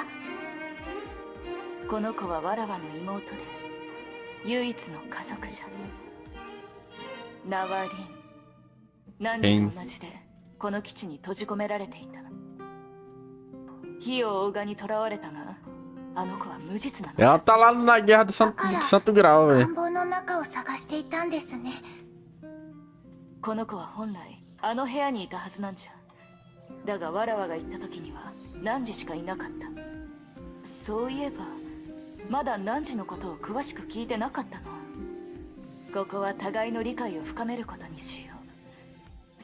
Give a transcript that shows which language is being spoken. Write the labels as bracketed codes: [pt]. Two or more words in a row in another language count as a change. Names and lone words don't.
[ja] この子はわらわの妹で唯一の家族じゃ。名はリン。汝と同じでこの基地に閉じ込められていた。火を追う側に囚われたが、あの子は無実なのじゃ。 [pt] Ela tá lá na guerra do Santo Grau, [ja] 願 [pt] velho. [ja] 望の中を探していたんですね。この子は本来あの部屋にいたはずなんじゃ。だがわらわが行った時には汝しかいなかった。そういえばまだ汝のことを詳しく聞いてなかったの。ここは互いの理解を深めることにしよう。